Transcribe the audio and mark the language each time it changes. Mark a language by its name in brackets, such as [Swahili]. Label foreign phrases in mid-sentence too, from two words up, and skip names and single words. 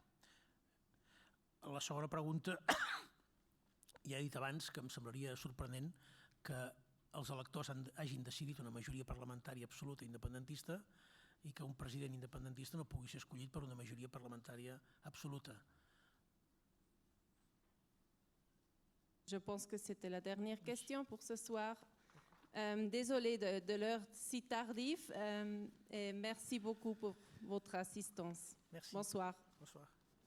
[Catalan] La segona pregunta, ja he dit abans que em semblaria sorprenent que els electors hagin decidit una majoria parlamentària absoluta independentista i que un president independentista no pugui ser escollit per una majoria parlamentària absoluta. [French] Je pense que c'était la dernière question pour ce soir. Désolée de l'heure si tardive et merci beaucoup pour votre assistance. Merci. Bonsoir. Bonsoir.